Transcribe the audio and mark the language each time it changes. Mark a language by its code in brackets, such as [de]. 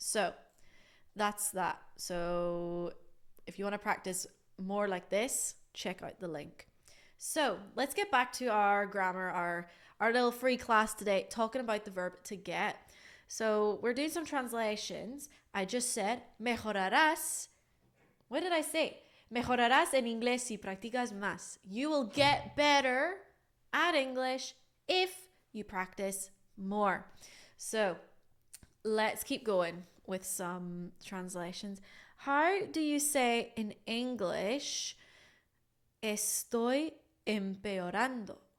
[en] So that's that. So if you want to practice more like this, check out the link. So let's get back to our grammar, our little free class today, talking about the verb to get. So we're doing some translations. I just said, [es] mejorarás. [en] What did I say? [es] Mejorarás en inglés si practicas más. [en] You will get better at English if you practice more. So let's keep going with some translations. How do you say in English, [es] estoy empeorando?